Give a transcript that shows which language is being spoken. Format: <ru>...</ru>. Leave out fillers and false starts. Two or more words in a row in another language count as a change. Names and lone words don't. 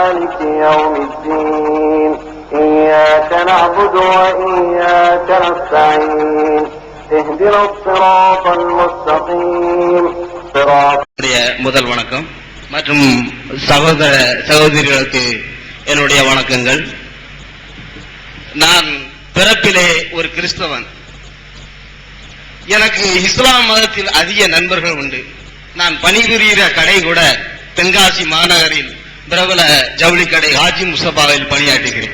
<ar>مالك يوم الدين إياك نعبد وإياك نستعين اهدنا الصراط المستقيم صراط.</ar> <ta>முதல் வணக்கம் மற்றும் சகோதர சகோதரிகளுக்கு என்னுடைய வணக்கங்கள். நான் பிறப்பிலே ஒரு கிறிஸ்தவன். எனக்கு இஸ்லாம் மதத்தில் அதிக நண்பர்கள் உண்டு. நான் பணிபுரிகிற கடை கூட தென்காசி மாநகரில் பிரபல ஜவுளி கடை ஹாஜி முஸ்தபாவில் பணியாற்றுகிறேன்.</ta>